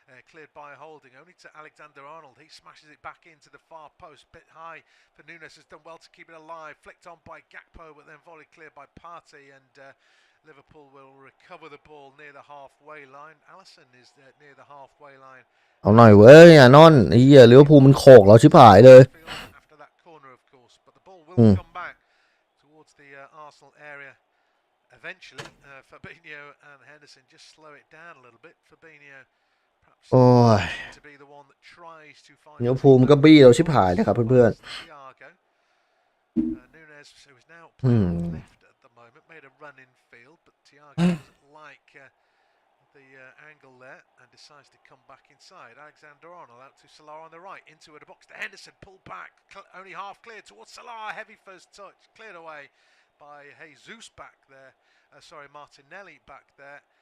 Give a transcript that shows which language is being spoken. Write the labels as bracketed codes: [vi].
[en] Cleared by Holding, only to Alexander-Arnold. He smashes it back into the far post, bit high for Nunes. Has done well to keep it alive. Flicked on by Gakpo, but then volleyed clear by Partey, and Liverpool will recover the ball near the halfway line. Alisson is near the halfway line. [th] เอาหน่อยเว้ยอ่ะนอนไอ้เหี้ยลิเวอร์พูลมันโขกเราชิบหายเลย [en] After that corner, of course, but the ball will come back towards the Arsenal area eventually. Fabinho and Henderson just slow it down a little bit. Fabinho perhaps โอ้ย to be the one that tries to find [th] ลิเวอร์พูลมันก็บี้เราชิบหายเลยครับเพื่อน [en] Thiago. Nunes, who is now playing left at the moment, made a run in field, but Thiago doesn't like the angle there and decides to come back inside. Alexander-Arnold out to Salah on the right, into the box to Henderson, pulled back, only half cleared towards Salah, heavy first touch, cleared away by Jesus back there, Martinelli back there.